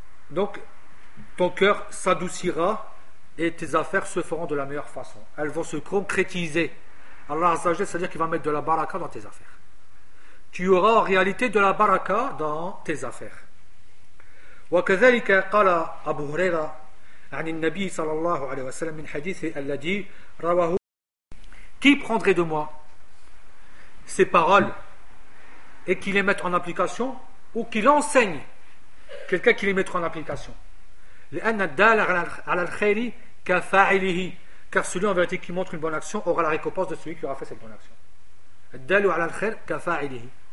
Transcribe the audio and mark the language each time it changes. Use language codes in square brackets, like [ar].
[fr] Donc, ton cœur s'adoucira et tes affaires se feront de la meilleure façon. Elles vont se concrétiser. Allah Azzajal, c'est-à-dire qu'il va mettre de la baraka dans tes affaires. Tu auras en réalité de la baraka dans tes affaires. [ar] وكذلك قال أبو هريرة عن النبي صلى الله عليه وسلم من حديث الذي رواه. [fr] Qui prendrait de moi ces paroles et qui les mette en application ou qui l'enseigne? Quelqu'un qui les mettra en application. Car celui en vérité qui montre une bonne action aura la récompense de celui qui aura fait cette bonne action.